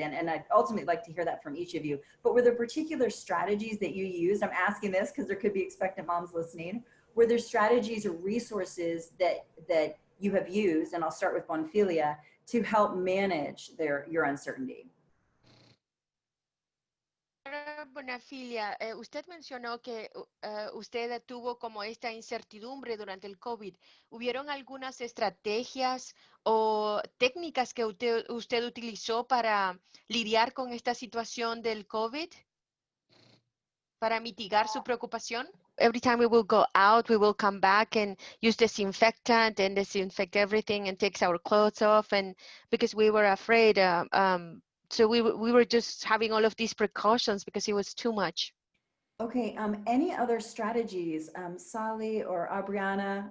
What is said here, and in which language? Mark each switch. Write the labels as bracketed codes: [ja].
[en] And I'd ultimately like to hear that from each of you, but were there particular strategies that you used? I'm asking this because there could be expectant moms listening. Were there strategies or resources that you have used, and I'll start with Bonfilia, to help manage your uncertainty? [es] Bonafilia, usted mencionó que usted tuvo como esta incertidumbre durante el COVID. ¿Hubieron algunas estrategias o técnicas que usted utilizó para lidiar con esta situación del COVID? Para mitigar su preocupación? [en] Every time we will go out, we will come back and use disinfectant and disinfect everything and takes our clothes off, and because we were afraid, so we were just having all of these precautions because it was too much. Okay, any other strategies, Sally or Aubriana?